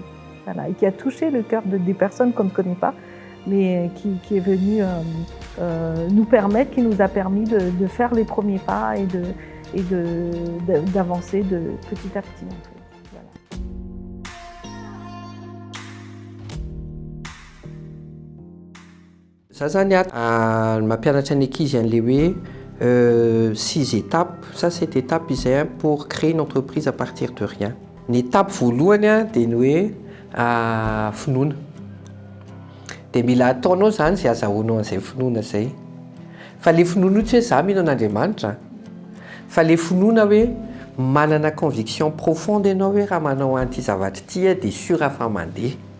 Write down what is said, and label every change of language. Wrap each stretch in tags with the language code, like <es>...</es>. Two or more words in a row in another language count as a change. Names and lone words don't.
<fr>Voilà, et qui a touché le cœur des personnes qu'on ne connaît pas, mais qui est venu nous permettre, qui nous a permis de faire les premiers pas et d'avancer petit à petit. En fait.</fr> <mg>Ça zany mampianatra ny ankizy an'le hoe 6 étapes.</mg> <fr>Ça, c'est étape izay pour créer une entreprise à partir de rien.</fr> <mg>Ny étape voalohany dia ny hoe finoana. Dia mila ataonao zany zay azahoanao an'izay finoana zay. Fa le finoana tsy hoe za mino an'Andriamanitra. Fa le finoana hoe manana</mg> <fr>conviction profonde</fr> <mg>ianao hoe raha manao an'ity zavatra ity dia sûr afa mandeha.</mg>